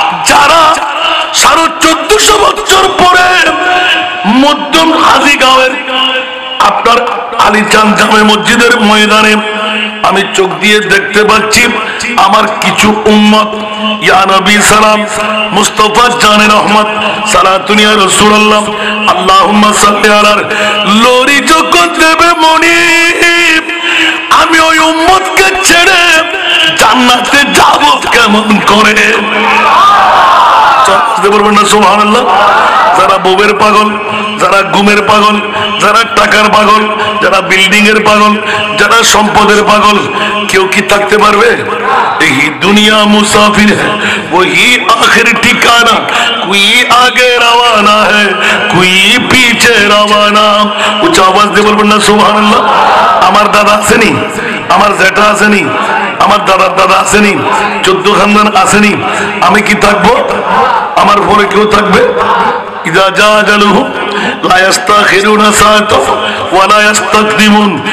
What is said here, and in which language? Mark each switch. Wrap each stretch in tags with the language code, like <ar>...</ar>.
<bn>যারা 1450 বছর পরে মধ্যম হাজীগাঁওয়ের আপনার আলীচাঁদ জামে মসজিদের ময়দানে আমি চোখ দিয়ে দেখতে পাচ্ছি আমার কিছু উম্মত, ইয়া নবী সালাম, মুস্তাফা জানে রহমত,</bn> <ar>সালাতুন ইয়া রাসূলুল্লাহ, আল্লাহুম্মা সাল্লি আলা,</ar> <bn>লরি যখন দেবে মনিব, আমি ওই উম্মতকে ছেড়ে জান্নাতে যাব কেমন করে? বলবেন না সুবহানাল্লাহ। যারা বউয়ের পাগল, যারা ঘুমের পাগল, যারা টাকার পাগল, যারা বিল্ডিং এর পাগল, যারা সম্পদের পাগল, কেউ কি থাকতে পারবে? এই দুনিয়া মুসাফির</bn> <hi>है, वही आखिर ठिकाना, कोई आगे रवाना है, कोई पीछे रवाना।</hi> <bn>উচ্চ আওয়াজ দিয়ে বলবেন না সুবহানাল্লাহ। আমার দাদা আসেনি, আমার জেঠা আসেনি, আমার দাদার দাদা আসেনি, 14 খানদান আসেনি, আমি কি থাকবো? আমার পরে কেউ থাকবে?</bn> <ar>ইদা জা আজালুহু লা ইস্তাখিরুনা সাআতা ওয়া লা ইস্তাকদিমুন।</ar>